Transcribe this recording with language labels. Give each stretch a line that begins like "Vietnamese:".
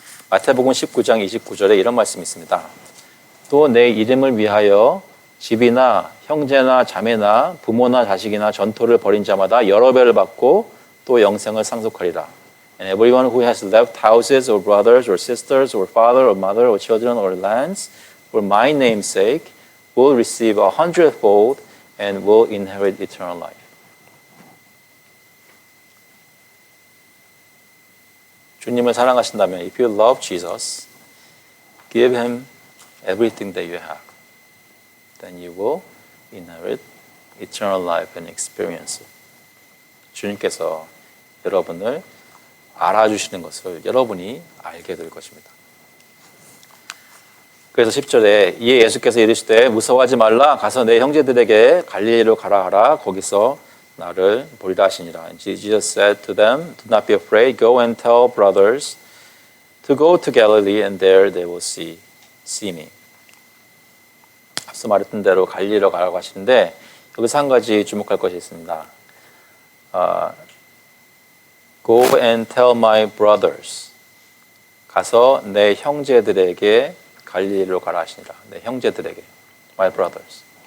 Korean: 마태복음 19장 29절에 이런 말씀이 있습니다. 또 내 이름을 위하여 집이나 형제나 자매나 부모나 자식이나 전토를 벌인 자마다 여러 배를 받고 또 영생을 상속하리라.
English: And everyone who has left houses or brothers or sisters or father or mother or children or lands for my name's sake will receive 100-fold and will inherit eternal life.
Korean: 주님을 사랑하신다면
English: if you love Jesus, give him everything that you have. Then you will inherit eternal life and experience it.
Korean: 주님께서 여러분을 알아주시는 것을 여러분이 알게 될 것입니다. 그래서 10절에 이에 예수께서 이르시되 무서워하지 말라 가서 내 형제들에게 갈릴리로 가라 하라 거기서 나를 보리라 하시니라.
English: And Jesus said to them, Do not be afraid. Go and tell brothers to go to Galilee and there they will see me.
Korean: 앞서 말했던 대로 갈릴리로 가라고 하시는데 여기서 한 가지 주목할 것이 있습니다.
English: Go and tell my brothers.
Korean: 가서 내 형제들에게 갈릴리로 가라 하시니라. 내 형제들에게.
English: My brothers.